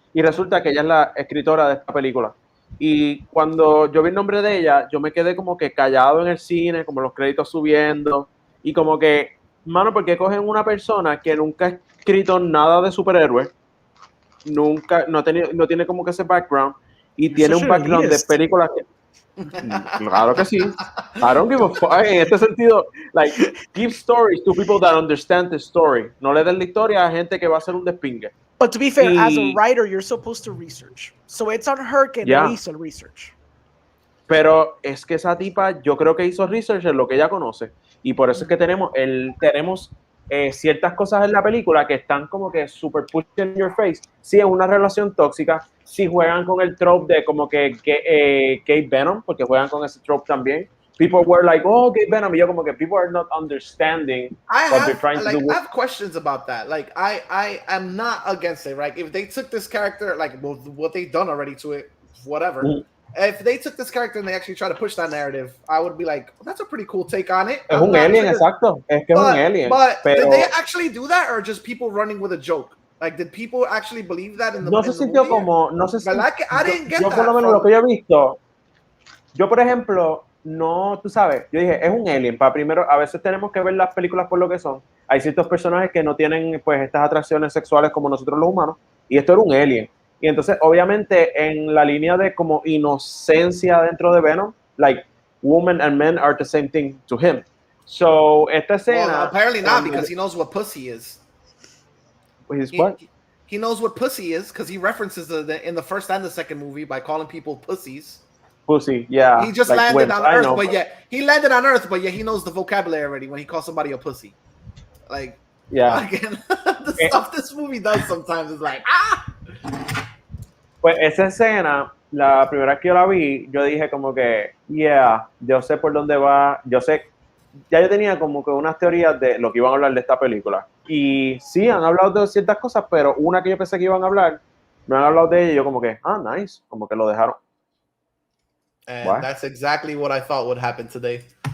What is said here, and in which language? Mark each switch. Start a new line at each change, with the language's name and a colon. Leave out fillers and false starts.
Spanish: Y resulta que ella es la escritora de esta película. Y cuando yo vi el nombre de ella, yo me quedé como que callado en el cine, como los créditos subiendo. Y como que, mano, ¿por qué cogen una persona que nunca ha escrito nada de superhéroes? Nunca, no tiene como que ese background. Y tiene un background de películas que... Claro que sí.
English: I don't give a fuck.
Spanish: En este sentido,
English: like, give stories to people that understand the story.
Spanish: No le den la historia a gente que va a hacer un despingue.
English: But to be fair, as a writer, you're supposed to research. So it's on her
Spanish: que no hizo el
English: research.
Spanish: Pero es que esa tipa, yo creo que hizo research en lo que ella conoce. Y por eso es que tenemos ciertas cosas en la película que están como que
English: super pushed in your face.
Spanish: Si es una relación tóxica, si juegan con el trope de como que gay Venom, porque juegan con ese trope también.
English: People were like, oh, gay Venom.
Spanish: Y yo como que
English: people are not understanding what they're trying to do. I have questions about that. Like, I am not against it, right? If they took this character, like, what they've done already to it, whatever. If they took this character and they actually try to push that narrative, I would be like, well, that's a pretty cool take on it.
Spanish: Es un alien, exacto. Es que es un alien.
English: But did they actually do that, or just people running with a joke? Like, did people actually believe that in the movie?
Spanish: No se sintió como, no sé si
English: I didn't get
Spanish: yo
English: that.
Spanish: Por lo menos lo que yo he visto, yo por ejemplo, no, tú sabes, yo dije, es un alien. Para primero, a veces tenemos que ver las películas por lo que son. Hay ciertos personajes que no tienen pues estas atracciones sexuales como nosotros los humanos, y esto era un alien. Y entonces, obviamente, en la línea de como inocencia dentro de Venom, like,
English: women and men are the same thing to him.
Spanish: So, esta escena...
English: Well, apparently not, because he knows what pussy is. He knows what pussy is, because he references in the first and the second movie by calling people pussies. Pussy, yeah. He just like landed on Earth, but yet he landed on Earth, but yet he knows the vocabulary already when he calls somebody a pussy. Like, yeah. Again, the stuff this movie does sometimes is like,
Spanish: Pues esa escena, la primera vez que yo la vi, yo dije como que, yeah, yo sé por dónde va, yo tenía como que unas teorías de lo que iban a hablar de esta película. Y sí, han hablado de ciertas cosas, pero una que yo pensé que iban a hablar, no han hablado de ella y yo como que, nice, como que lo dejaron.
English: And that's exactly what I thought would happen today.